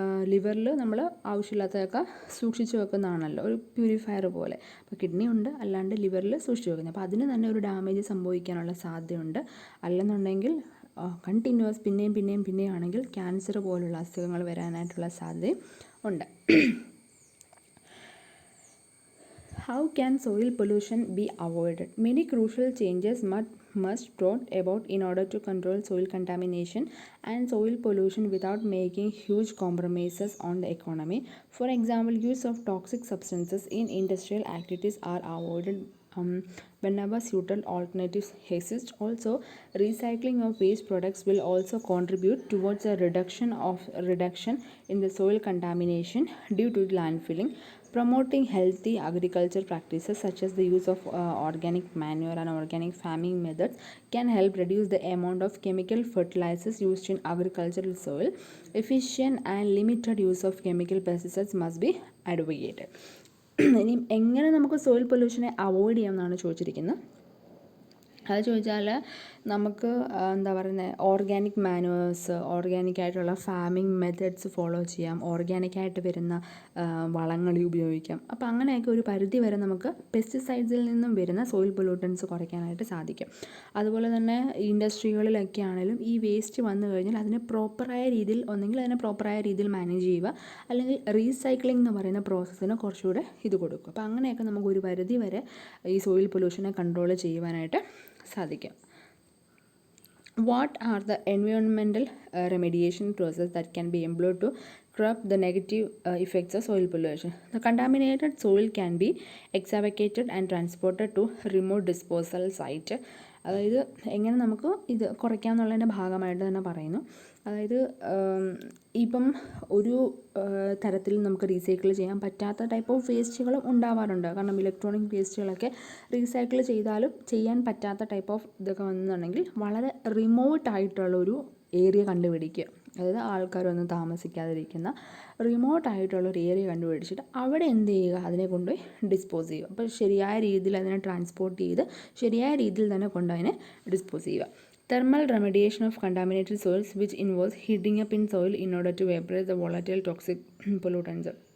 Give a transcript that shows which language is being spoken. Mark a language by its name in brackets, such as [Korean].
[Malayalam] ലിവറിൽ നമ്മൾ ആവശ്യമില്ലാത്തതൊക്കെ സൂക്ഷിച്ച് വെക്കുന്നതാണല്ലോ, ഒരു പ്യൂരിഫയർ പോലെ. അപ്പോൾ കിഡ്നി ഉണ്ട്, അല്ലാണ്ട് ലിവറിൽ സൂക്ഷിച്ച് വെക്കുന്നത്. അപ്പോൾ അതിന് തന്നെ ഒരു ഡാമേജ് സംഭവിക്കാനുള്ള സാധ്യതയുണ്ട്. അല്ലെന്നുണ്ടെങ്കിൽ കണ്ടിന്യൂസ് പിന്നെയും ആണെങ്കിൽ ക്യാൻസർ പോലുള്ള അസുഖങ്ങൾ വരാനായിട്ടുള്ള സാധ്യതയും ഉണ്ട്. [English] How can soil pollution be avoided? Many crucial changes must brought about in order to control soil contamination and soil pollution without making huge compromises on the economy. For example, use of toxic substances in industrial activities are avoided whenever suitable alternatives exist. Also, recycling of waste products will also contribute towards a reduction in the soil contamination due to landfilling. Promoting healthy agriculture practices such as the use of organic manure and organic farming methods can help reduce the amount of chemical fertilizers used in agricultural soil. Efficient and limited use of chemical pesticides must be advocated. [Malayalam] ഇനി എങ്ങനെ നമുക്ക് soil പൊല്യൂഷനെ avoid ചെയ്യാമെന്നാണ് ചോദിച്ചിരിക്കുന്നത്. അത് ചോദിച്ചാൽ നമുക്ക് organic manures, ഓർഗാനിക്കായിട്ടുള്ള farming methods follow ചെയ്യാം, ഓർഗാനിക്കായിട്ട് വരുന്ന വളങ്ങൾ ഉപയോഗിക്കാം. അപ്പോൾ അങ്ങനെയൊക്കെ ഒരു പരിധി വരെ നമുക്ക് പെസ്റ്റിസൈഡ്സിൽ നിന്നും വരുന്ന സോയിൽ പൊല്യൂട്ടൻസ് കുറയ്ക്കാനായിട്ട് സാധിക്കും. അതുപോലെ തന്നെ ഇൻഡസ്ട്രികളിലൊക്കെ ആണെങ്കിലും ഈ വേസ്റ്റ് വന്നു കഴിഞ്ഞാൽ അതിനെ പ്രോപ്പറായ രീതിയിൽ മാനേജ് ചെയ്യുക, അല്ലെങ്കിൽ റീസൈക്ലിംഗ് എന്ന് പറയുന്ന പ്രോസസ്സിന് കുറച്ചുകൂടെ ഇത് കൊടുക്കും. അപ്പോൾ അങ്ങനെയൊക്കെ നമുക്ക് ഒരു പരിധി വരെ ഈ സോയിൽ പൊല്യൂഷനെ കൺട്രോൾ ചെയ്യുവാനായിട്ട് സാധിക്കും. [English] What are the environmental remediation process that can be employed to curb the negative effects of soil pollution? The contaminated soil can be excavated and transported to remote disposal site. [Malayalam] അതായത് എങ്ങനെ നമുക്ക് ഇത് കുറയ്ക്കാമെന്നുള്ളതിൻ്റെ ഭാഗമായിട്ട് തന്നെ പറയുന്നു. അതായത് ഇപ്പം ഒരു തരത്തിൽ നമുക്ക് റീസൈക്കിൾ ചെയ്യാൻ പറ്റാത്ത ടൈപ്പ് ഓഫ് വേസ്റ്റുകളും ഉണ്ടാവാറുണ്ട്. കാരണം ഇലക്ട്രോണിക് വേസ്റ്റുകളൊക്കെ റീസൈക്കിൾ ചെയ്താലും ചെയ്യാൻ പറ്റാത്ത ടൈപ്പ് ഓഫ് ഇതൊക്കെ വന്നിട്ടുണ്ടെങ്കിൽ വളരെ റിമോട്ടായിട്ടുള്ളൊരു ഏരിയ കണ്ടുപിടിക്കുക. അതായത് ആൾക്കാരൊന്നും താമസിക്കാതിരിക്കുന്ന റിമോട്ടായിട്ടുള്ളൊരു ഏരിയ കണ്ടുപിടിച്ചിട്ട് അവിടെ എന്ത് ചെയ്യുക, അതിനെ കൊണ്ടുപോയി ഡിസ്പോസ് ചെയ്യുക. അപ്പോൾ ശരിയായ രീതിയിൽ അതിനെ ട്രാൻസ്പോർട്ട് ചെയ്ത് ശരിയായ രീതിയിൽ തന്നെ കൊണ്ടതിനെ ഡിസ്പോസ് ചെയ്യുക. [English] Thermal remediation of contaminated soils, which involves heating up in soil in order to vaporize the volatile toxic pollutants.